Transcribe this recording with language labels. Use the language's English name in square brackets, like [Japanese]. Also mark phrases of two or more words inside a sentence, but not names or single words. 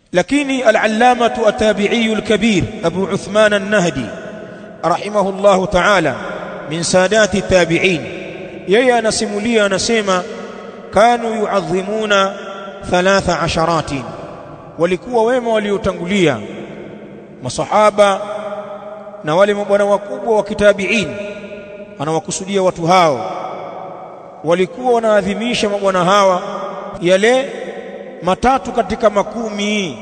[Arabic] Lakini العلامة التابعي الكبير أبو عثمان النهدي رحمه الله تعالى من سادات التابعين, [Swahili] yeye anasimulia, anasema [Arabic] كانوا يعظمون 13, [Swahili] walikuwa wema waliotangulia masahaba na wale mabwana wakubwa wa kitabi'in, anawakusudia watu hao, walikuwa wanaadhimisha mabwana hawa yale matatu katika makumi.